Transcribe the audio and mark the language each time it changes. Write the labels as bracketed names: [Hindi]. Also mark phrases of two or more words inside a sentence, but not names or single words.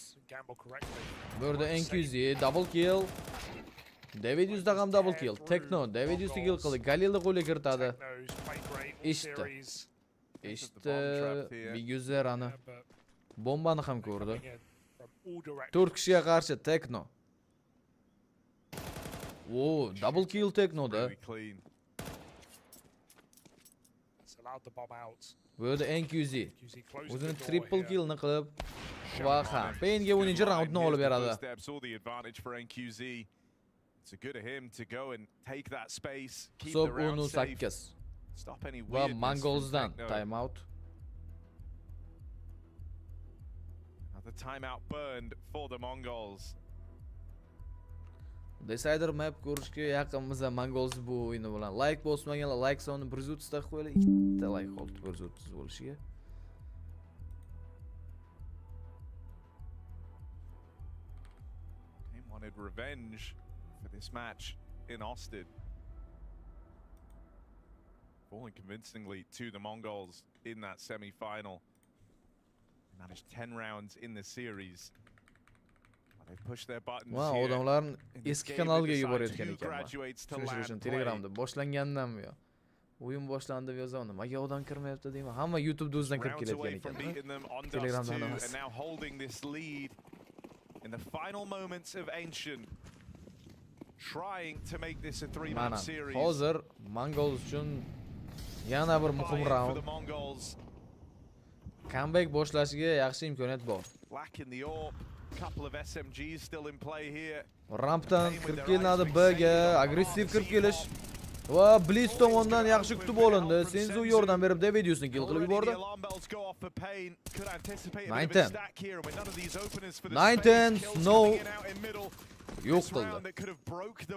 [Uzbek] Bu yerda NQZ [English] double kill. [Uzbek] Davidiusda ham [English] double kill. [Uzbek] Techno Davidiusni kill qildi. Galilni qo'lga kiritadi. Eshitdi. Biguzerani. Bombani ham ko'rdi. 4 kishiga qarshi Techno. [English] Whoa, double kill Technoda. [Uzbek] Bu yerda NQZ o'zini [English] triple killni [Uzbek] qilib va ham Painga 10-chi raundni olib beradi. Hisob 10-8. Va Mongolsdan time out. [English] Another timeout burned for the Mongols. Decider map [Uzbek] ko'rishga yaqinmiz Mongols bu o'yini bilan. Like bosmaganlar like sonini 130 ta qo'yinglar. Ikkita like qoldi 130 bo'lishiga. [English] They wanted revenge for this match in Austin. Falling convincingly to the Mongols in that semi-final. They managed 10 rounds in the series. [Uzbek] Va odamlarni eski kanalga yuborayotgan ekanman. Shuning uchun Telegramda boshlangandan buyon o'yin boshlandi deb yozaman. Nimaga odam kirmayapti deyman. Hamma YouTube'da o'zidan kirib kelayotgan ekan. Telegramdan emas. [English] In the final moments of Ancient, trying to make this a 3-match series. [Uzbek] Hozir Mongols uchun yana bir muhim raund. comeback boshlashiga yaxshi imkoniyat bor. [English] Black in the orb. Couple of SMGs still in play here. [Uzbek] Rampdan kirib kelinadi Bga, agressiv kirib kelish. Va Blitz tomonidan yaxshi kutib olindi. Senzu yordam berib Davidiusni kill qilib yubordi. 9-10 Snow yo'q qildi.